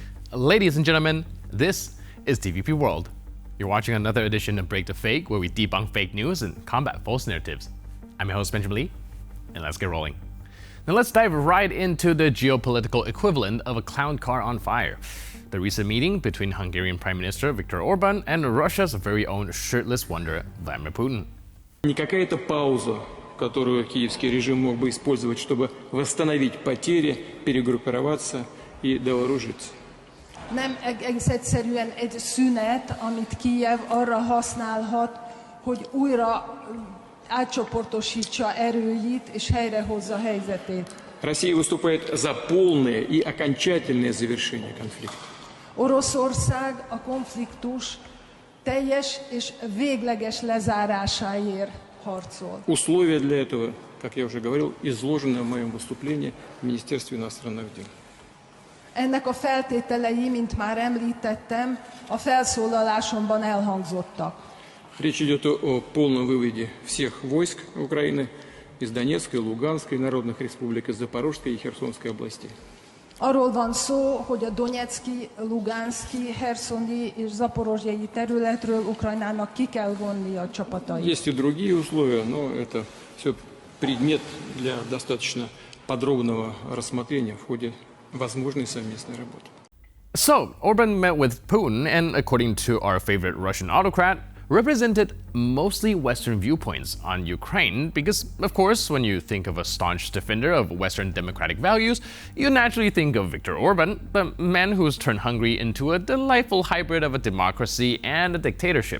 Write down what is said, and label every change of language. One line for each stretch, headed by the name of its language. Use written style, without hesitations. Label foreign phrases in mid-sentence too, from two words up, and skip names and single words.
English: Ladies and gentlemen, this is TVP World. You're watching another edition of Break the Fake, where we debunk fake news and combat false narratives. I'm your host, Benjamin Lee, and let's get rolling. Now let's dive right into the geopolitical equivalent of a clown car on fire. The recent meeting between Hungarian Prime Minister Viktor Orban and Russia's very own shirtless wonder, Vladimir Putin.
Russian: Не какая-то пауза, которую киевский режим мог бы использовать, чтобы восстановить потери, перегруппироваться и дооружиться.
Hungarian: Nem egész egyszerűen egy szünet, amit Kijev arra használhat, hogy újra átcsoportosítsa erőit és helyrehozza helyzetét.
Russian: Россия выступает за полное и окончательное завершение конфликта.
Hungarian: Oroszország a konfliktus teljes és végleges lezárásáért harcol.
Russian: Условия для этого, как я уже говорил, изложены в моем выступлении в Министерстве иностранных дел.
Hungarian: Ennek a feltételei, mint már említettem, a felszólalásomban elhangzottak.
Russian: Речь идет о полном выводе всех войск Украины из Донецкой, Луганской народных республик, из Запорожской и Херсонской областей.
Hungarian: Arról van szó, hogy a Donecki, Luganszki, Hersoni és Zaporozsjai területről Ukrajnának ki kell vonni a csapatait.
Russian: Есть и другие условия, но это все предмет для достаточно подробного рассмотрения в ходе возможной совместной работы.
English: So, Orban met with Putin and, according to our favorite Russian autocrat, represented mostly Western viewpoints on Ukraine because, of course, when you think of a staunch defender of Western democratic values, you naturally think of Viktor Orban, the man who's turned Hungary into a delightful hybrid of a democracy and a dictatorship.